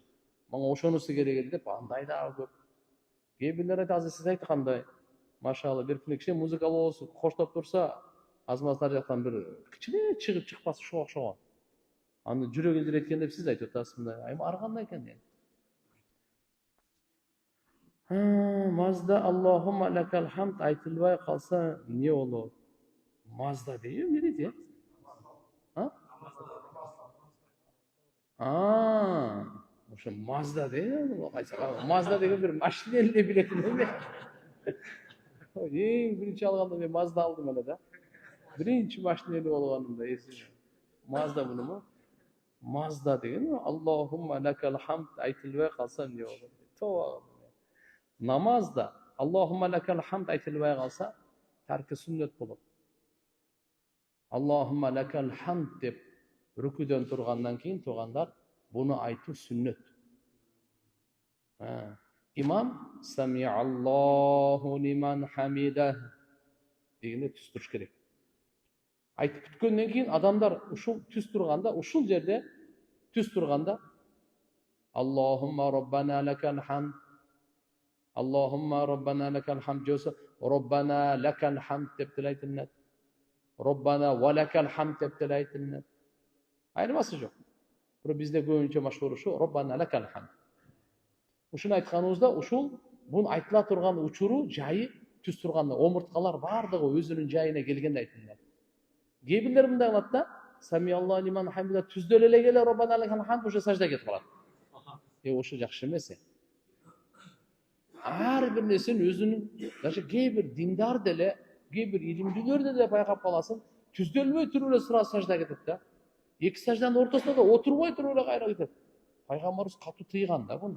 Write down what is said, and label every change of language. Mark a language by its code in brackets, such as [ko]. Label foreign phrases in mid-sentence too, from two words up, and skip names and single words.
[ky] Мага ошонусу керек эле деп андай дагы көп. Кээ бирлер айтат, азыр сиз айткандай, машаалла бир кичине музыкалуу болсо, коштоп турса, аз-маз нар жактан бир кичине чыгып чыкпас ушуга окшогон. Аны жүрөк элдирет деп сиз айтып атасыз мындай. Эми ар кандай экен дейт. Мазда [ar] اللهم لك الحمد [ky] айтылбай калса эмне болот? Мазда дейби эмне дейт? Ошо Мазда дейби? Мазда деген бир машина эле билетин эме. Эң биринчи алганда мен Мазда алдым эле да. Биринчи машина эле болгонумда эсимде. Мазда бунуму? Мазда деген [ar] اللهم لك الحمد [ky] айтылбай калса эмне болот? Тоо. Намазда [ar] اللهم لك الحمد [ky] айтылбай калса тарки сүннөт болот. [ar] اللهم لك الحمد [ky] деп рүкүдөн тургандан кийин туугандар буну айтуу сүннөт. Имам [ar] سمع الله لمن حمده [ky] дегенде түз туруш керек. Айтып бүткөндөн кийин адамдар ушул түз турганда, ушул жерде түз турганда [ar] اللهم ربنا لك الحمد, اللهم ربنا لك الحمد [ky] жоса, [ar] ربنا لك الحمد [ky] деп тилайтынат. [ar] ربنا ولك الحمد [ky] деп тилайтынат. Айырмасы жок. Бирок бизде көбүнчө машхур ушу [ar] ربنا لك الحمد. [ky] Ушуну айтканыбызда ушул бун айтыла турган учуру жайы түз турганда омурткалар бардыгы өзүнүн жайына келгенде айтылат. Кээ бирлер мындай кылат да, [ar] سمع الله لمن حمده [ky] түздөлө эле келе [ar] ربنا لك الحمد [ky] ошо саждага кетип калат. Ошо жакшы эмес. Ар бир нерсенин өзүнүн, даже кээ бир диндар деле, кээ бир илимдүүлөр деле байкап каласың, түздөлбөй туруп эле сразу саждага кетет да. Эки сажданын ортосунда да отурбой туруп эле кайра кетет. Пайгамбарыбыз катуу тыйган да буну.